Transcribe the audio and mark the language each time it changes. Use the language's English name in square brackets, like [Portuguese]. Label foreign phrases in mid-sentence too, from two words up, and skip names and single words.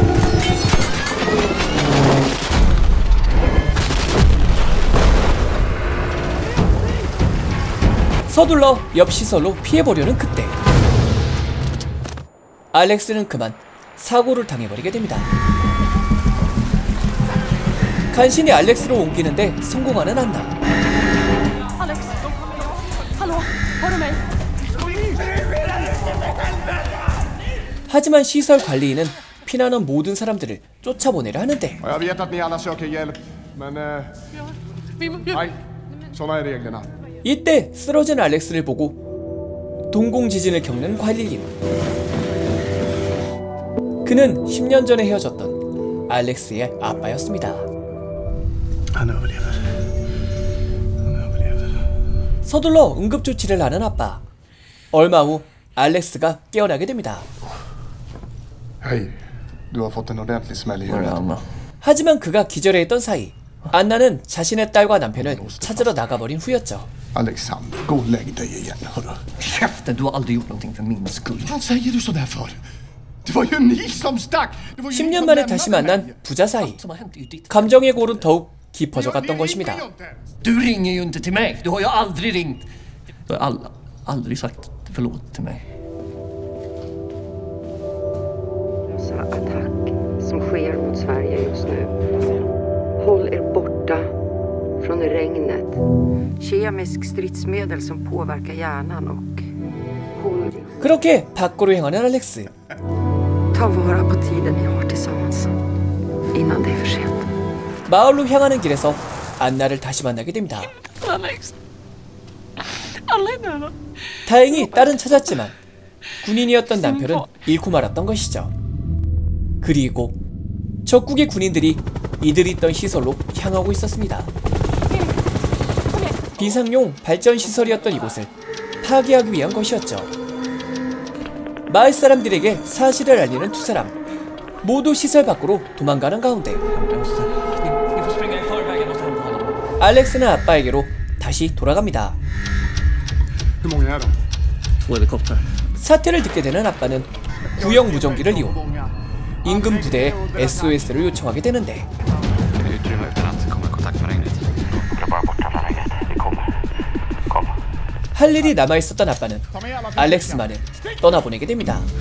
[Korean] 서둘러 옆 시설로 피해보려는 그때 알렉스는 그만 사고를 당해버리게 됩니다. 간신히 알렉스를 옮기는데 성공하는 안나. [Swedish] Alex, hallå, hör du mig? [Korean] 하지만 시설 관리인은 피나는 모든 사람들을 쫓아보내려 하는데 [Swedish] Jag vet att ni alla söker hjälp, men... Nej, såna är reglerna. [Korean] 이때 쓰러진 알렉스를 보고 동공지진을 겪는 관리인. 그는 10년 전에 헤어졌던 알렉스의 아빠였습니다. [Swedish] Han överlever. Han överlever. [Korean] 서둘러 응급조치를 하는 아빠. 얼마 후 알렉스가 깨어나게 됩니다. [Swedish] Hej, du har fått en ordentlig smäll i huvudet. [Korean] 하지만 그가 기절해있던 사이 안나는 자신의 딸과 남편을 찾으러 나가버린 후였죠. [Swedish] Alexander, gå och lägg dig igen, hörru. Käften, du har aldrig gjort någonting för min skull. Vad säger du sådär för? Det var ju ni som stack! Det var ju ni [Korean] 10년 [Swedish] som [Korean] 만에 [Swedish] lämnade [Korean] 다시 [Swedish] mig. [Korean] 만난 부자 사이. [Swedish] Som har hänt är ju ditt. [Korean] 감정의 골은 더욱 깊어져 갔던 것입니다. [Swedish] Du ringer ju inte till mig. Du har ju aldrig ringt. Du har aldrig sagt förlåt till mig. Attack som sker mot Sverige just nu. Håll er borta från regnet. Kemisk stridsmedel som påverkar hjärnan och håll. [Korean] 그렇게 밖으로 향하는 알렉스. [Swedish] Ta vara på tiden ni har tillsammans innan det är för sent. [Korean] 마을로 향하는 길에서 안나를 다시 만나게 됩니다. Alex. Alena. 다행히 딸은 찾았지만 군인이었던 남편은 잃고 말았던 것이죠. 그리고 적국의 군인들이 이들이 있던 시설로 향하고 있었습니다. 비상용 발전 시설이었던 이곳을 파괴하기 위한 것이었죠. 마을 사람들에게 사실을 알리는 두 사람 모두 시설 밖으로 도망가는 가운데 알렉스는 아빠에게로 다시 돌아갑니다. [Swedish] Hur många är de? 2 helikoptrar. [Korean] 사태를 듣게 되는 아빠는 구형 무전기를 이용 인근 부대에 SOS를 요청하게 되는데 할 일이 남아있었던 아빠는 알렉스만을 떠나보내게 됩니다.